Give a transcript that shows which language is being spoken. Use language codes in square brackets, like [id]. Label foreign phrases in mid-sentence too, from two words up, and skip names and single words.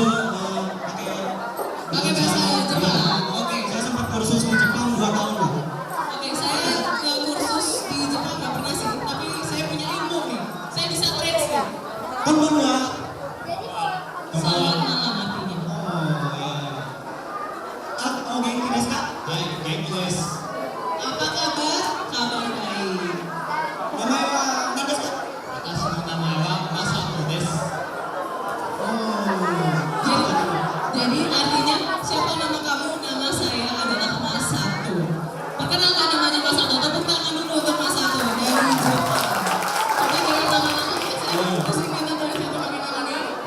[id] Pakai bahasa Jepang. Oke. Saya sempat kursus di Jepang 2 tahun lah. Oke, saya ke kursus di Jepang nggak pernah sih, tapi saya punya ilmu nih. Saya bisa trades nih. [ja] Konbanwa. [id] Selamat malam artinya. [ja] 元気ですか? はい、元気です. [id] Apa kabar? Kabar baik. [ja] 名前は何ですか? 私の名前はMasatoです. [id] Jadi artinya siapa nama kamu? Nama saya adalah Mas Satu. Perkenalkan namanya Mas Satu. Tepuk tangan dulu untuk Mas Satu dari Jepang. Coba dengan tangan-tangan saya pusing kita dari satu pakai tangannya.